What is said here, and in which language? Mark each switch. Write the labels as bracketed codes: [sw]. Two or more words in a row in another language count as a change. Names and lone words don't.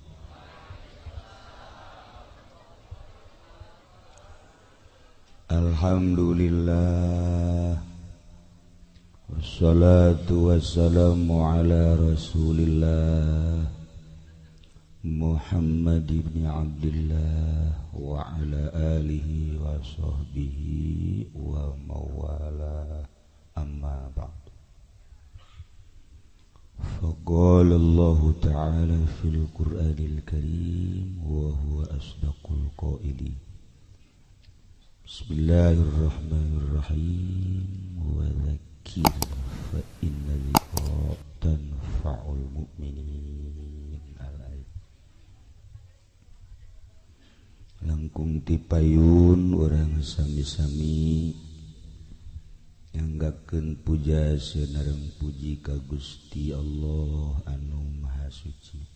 [ar] الحمد لله والصلاة والسلام على رسول الله محمد ابن عبد الله وعلى آله وصحبه ومولاه أما بعد فقال الله تعالى في القرآن الكريم وهو أصدق القائلين بسم الله الرحمن الرحيم وذكر فإن الذكرى تنفع المؤمنين [su] langkung tipayun orang sami-sami nyanggakeun puja seunareng puji ka Gusti Allah anu Maha Suci